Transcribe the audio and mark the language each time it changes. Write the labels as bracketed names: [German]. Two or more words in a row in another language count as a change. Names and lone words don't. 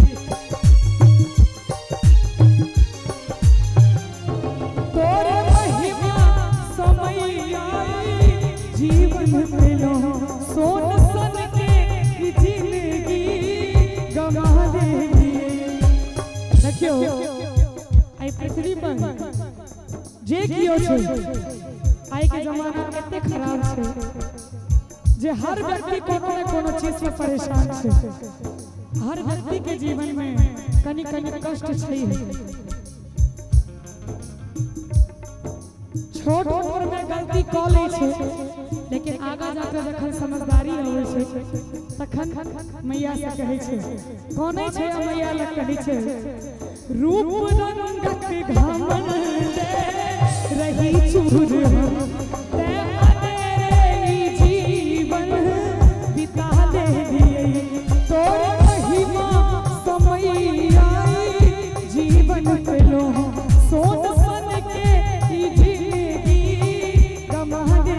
[Maithili] तोरे महिमा समय आई जीवन मिलो सोन सन के जिंदगी गवा दे। देखियो आई पृथ्वी पर जे कियो छै आई के जमाना कते खराब छै जे हर व्यक्ति कोनो न कोनो चीज से परेशान छै। हर व्यक्ति के जीवन में कनी कनी कष्ट छै। छोट उम्र में गलती क लै छै लेकिन आगा जाके जखन समझदारी आबै छै तखन मैया से कहै छै कोनै छै मैया लग कहै छै रूप रंगक घमंड रही चूर हम ते अनेरे जीवन बिता ले तोरे महिमा समय आई जीवन पेलो सोच सन के जिंदगी गमा दे।